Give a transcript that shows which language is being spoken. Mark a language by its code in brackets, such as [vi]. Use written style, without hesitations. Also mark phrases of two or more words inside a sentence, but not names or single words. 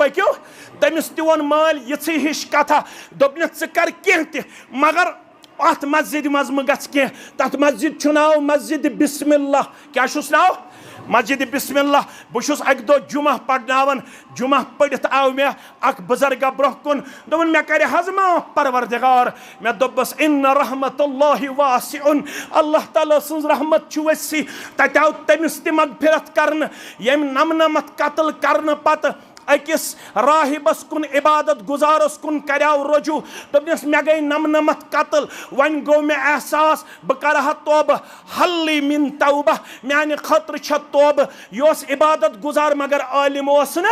[ks] پٔکِو تٔمِس تہِ ووٚن مٲلۍ یِژھٕے ہِش کتھا دوٚپنَس ژٕ کر کینٛہہ تہِ مگر اتھ مسجد منٛز مہٕ گژھ کینٛہہ تتھ مسجد چھُ ناو مسجد بسم اللہ کیٛاہ چھُس ناو مسجد بسم اللہ بہٕ چھُس اکہِ دۄہ جمعہ پرناوان جمعہ پٔرِتھ آو مےٚ اکھ بُزرگا برونٛہہ کُن دوٚپُن مےٚ کرِ حظ معاف پروردگار مےٚ دوٚپمَس [ar] ان رحمت اللہ واسع [ks] اللہ تعالیٰ سٕنٛز رحمت چھُ ؤسیع تتہِ آو تٔمِس تہِ مغفرت کرنہٕ ییٚمۍ نمنمتھ قتل کرنہٕ پتہٕ أکِس راہبس کُن عبادت گزارس کُن کریاو رجوع دوٚپنس مےٚ گٔے نمنمتھ قتل وۄنۍ گوٚو مےٚ احساس بہٕ کرٕ ہا توبہ حلی من توبہ میانہِ خٲطرٕ چھےٚ توبہ یہِ اوس عبادت گزار مگر عٲلِم اوس